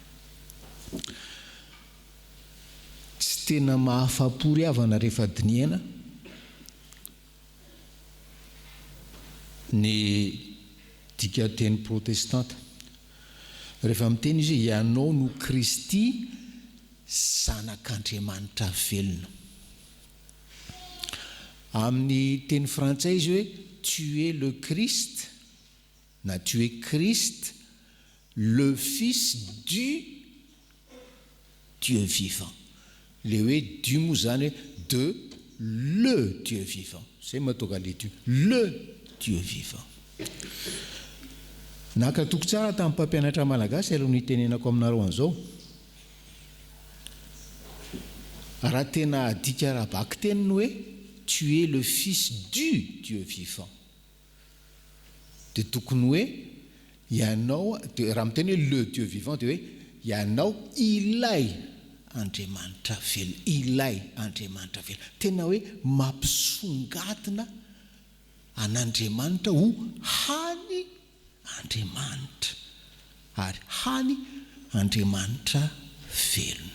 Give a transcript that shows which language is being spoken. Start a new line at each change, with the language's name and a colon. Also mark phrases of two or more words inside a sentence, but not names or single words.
Malagasy: Tsy tena mahafapo ry havana rehefa diniana ny dika teny protestanta. Rehefa miteny izy hoe ianao no Kristy, zanak'Andriamanitra velona. Amin'ny teny frantsay izy hoe
French: tu es le Christ,
Malagasy: na
French: tu es Christ, le Fils du Dieu vivant.
Malagasy: Le hoe du moa zany hoe de
French: le Dieu vivant.
Malagasy: Zay mahatonga
French: le Dieu, le Dieu vivant.
Malagasy: Nakatoko tsara tamin'ny mpampianatra malagasy aloha nitenenako aminareo an'izao. Raha tena adika raha-baky teniny hoe
French: tu es le Fils du Dieu vivant,
Malagasy: dia tokony hoe ianao, raha miteny hoe
French: le Dieu vivant
Malagasy: dia hoe ianao ilay Andriamanitra velona, ilay Andriamanitra velona. Tena hoe mampisongadina an'Andriamanitra ho hany Andriamanitra, ary hany Andriamanitra velona.